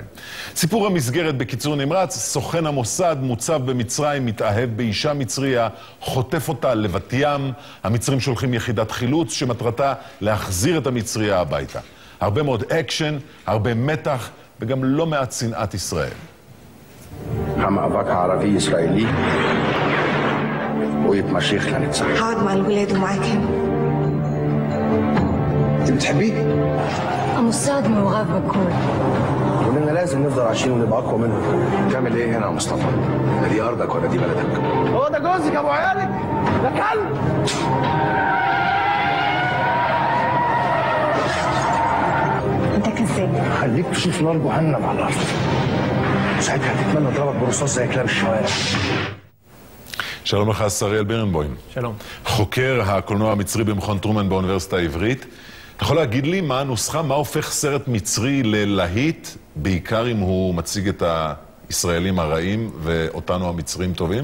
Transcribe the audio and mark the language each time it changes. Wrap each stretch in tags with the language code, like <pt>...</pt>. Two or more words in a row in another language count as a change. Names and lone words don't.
<he>סיפור המסגרת בקיצור נמרץ: סוכן המוסד מוצב במצרים, מתאהב באישה מצריה, חוטף אותה לבת ים. המצרים שולחים יחידת חילוץ שמטרתה להחזיר את המצריה הביתה. הרבה מאוד אקשן, הרבה מתח וגם לא מעט שנאת ישראל. המאבק הערבי-ישראלי הוא יתמשך לנצח.</he> <ar>هقعد مع الولاد ومعاك هنا. انت بتحبيه؟ المصاد موغاف بكون. كلنا لازم نفضل عايشين ونبقى اقوى منهم. تعمل ايه هنا يا مصطفى؟ دي ارضك ولا دي بلدك؟ هو ده جوزك يا ابو عيالك؟ ده كلب. انت كذاب. خليك تشوف نار جهنم على الارض. ساعتها هتتمنى اضربك برصاص زي كلاب الشوارع.</ar> <he>שלום לך, שריאל בירנבוים. שלום. חוקר הקולנוע המצרי במכון טרומן באוניברסיטה העברית. אתה יכול להגיד לי מה הנוסחה, מה הופך סרט מצרי ללהיט, בעיקר אם הוא מציג את הישראלים הרעים ואותנו המצרים טובים?</he>